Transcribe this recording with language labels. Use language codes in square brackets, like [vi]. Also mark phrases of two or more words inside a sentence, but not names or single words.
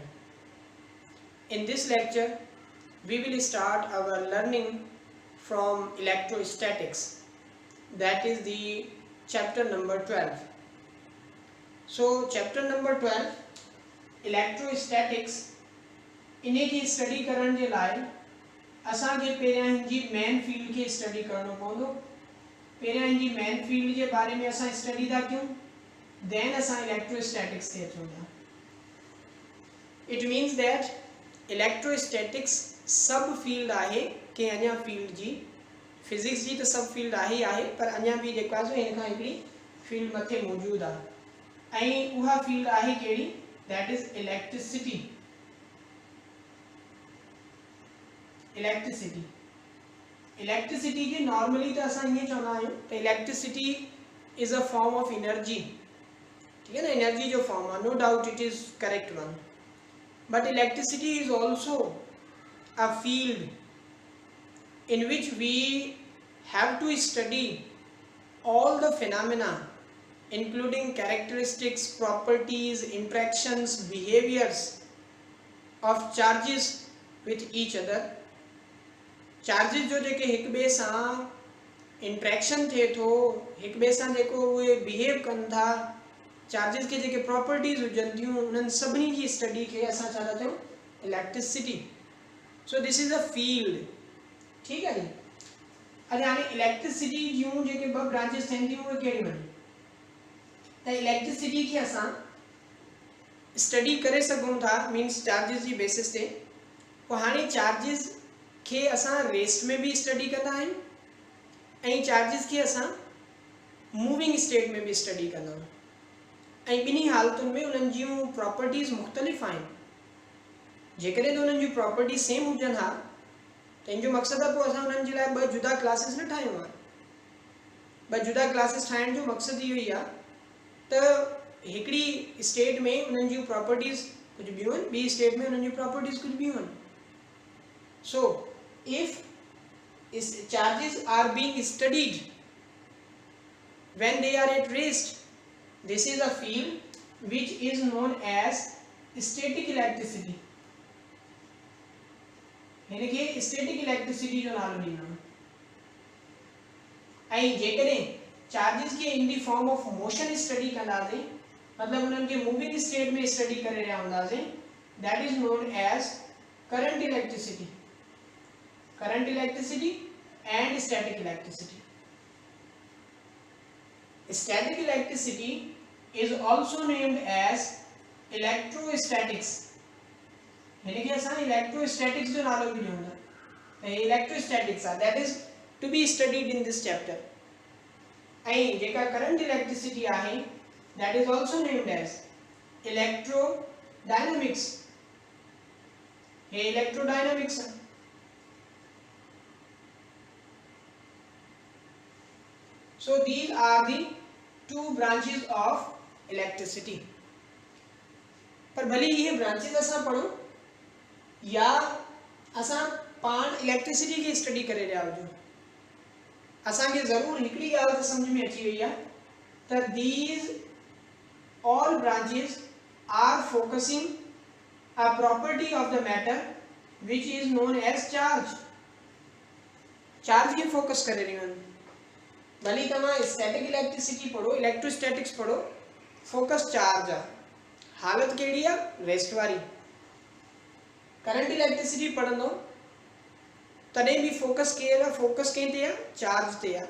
[en] In this lecture we will start our learning from electrostatics, that is the chapter number 12. So chapter number 12 [sd] इलेक्ट्रोस्टैटिक्स इन्हें की स्टडी करण जे लाइ असांखे पहिरियां हिनजी [en] main field [sd] खे स्टडी करणो पवंदो। पहिरियां हिनजी [en] main field [sd] जे बारे में असां स्टडी था कयूं, देन असां इलेक्ट्रोस्टैटिक्स ते अचूं था। [en] it means that [sd] इलेक्ट्रोस्टैटिक्स [en] sub field [sd] आहे कि अञा फील्ड जी फिजिक्स जी तो [en] sub field [sd] आहे ही आहे, पर अञा भी जेको आहे हिन खां हिकिड़ी फील्ड मथे मौजूद आहे ऐं उहा फील्ड आहे कहिड़ी, [en] that is electricity. [sd] Electricity के normally तो असां ये चवंदा आहियूं तो [en] electricity is a form of energy, [ur] ٹھیک ہے نا, [sd] energy जो form है, [en] no doubt it is correct one, but electricity is also a field in which we have to study all the phenomena including characteristics, properties, interactions, behaviors of charges with each other. [sd] Charges जो जेके हिक ॿिए सां इंट्रैक्शन थिए थो, हिक ॿिए सां जेको उहे बिहेव कनि था, चार्जिस के जेके प्रॉपर्टीज़ हुजनि थियूं, उन्हनि सभिनी जी स्टडी खे असां छा था चऊं, इलेक्ट्रिसिटी। [en] so this is a field, [sd] ठीकु आहे नी। अॼु हाणे इलेक्ट्रिसिटी जूं जेके ॿ ब्रांचिस थियनि थियूं उहे कहिड़ियूं आहिनि, त इलेक्ट्रिसिटी खे असां स्टडी करे सघूं था मीन्स चार्जिस जी बेसिस ते। पोइ हाणे चार्जिस खे असां रेस्ट में भी स्टडी कंदा आहियूं ऐं चार्जिस खे असां [en] moving state [sd] में भी स्टडी कंदा आहियूं ऐं ॿिन्ही हालतुनि में उन्हनि जूं प्रॉपर्टीज़ मुख़्तलिफ़ आहिनि। जेकॾहिं त उन्हनि जूं [en] property same [sd] हुजनि हा त इन जो मक़सदु आहे पोइ असां उन्हनि जे लाइ ॿ जुदा क्लासिस न ठाहियूं आहे। ॿ जुदा क्लासिस ठाहिण जो मक़सदु इहो ई आहे तो हिकड़ी स्टेट में उन्हनि जूं प्रॉपर्टीज़ कुछ ॿियूं आहिनि, ॿी स्टेट में उन्हनि जूं प्रॉपर्टीज़ कुछ ॿियूं आहिनि। [en] so if charges are being studied when they are at rest, this is a field which is known as static electricity. [sd] हिनखे [en] static electricity [sd] जो नालो ॾींदा आहिनि। ऐं जेकॾहिं चार्जिस के [en] in the form of motion [sd] स्टडी कंदासीं, मतलब उन्हनि खे [en] moving state [sd] में स्टडी करे रहिया हूंदासीं, [en] that is known as current electricity. current electricity and static electricity. static electricity is also named as electrostatics. [sd] हिनखे असां इलेक्ट्रोस्टैटिक्स जो नालो बि ॾियूं था। [en] electrostatics आहे that is to be studied in this chapter। [sd] ऐं जेका [en] current electricity आहे that is also named as electrodynamics। [sd] हे इलेक्ट्रोडायनामिक्स है। [en] so these are the two branches of electricity. [sd] पर भले ये ब्रांचेस असां पढ़ूं या असां पाण इलेक्ट्रिसिटी की स्टडी करे रहिया हुजूं, असांखे ज़रूर हिकिड़ी ॻाल्हि त समझ में अची वई आहे त [en] these all branches are focusing a property of the matter which is known as charge. [sd] चार्ज खे फोकस करे रहियूं आहिनि। भली तव्हां [en] static electricity [sd] पढ़ो, इलेक्ट्रोस्टैटिक्स पढ़ो, फोकस चार्ज आहे। हालत कहिड़ी आहे, रेस्ट वारी। [en] current electricity [sd] पढ़ंदो तॾहिं भी फोकस केर आहे, फोकस कंहिं ते आहे, चार्ज ते आहे।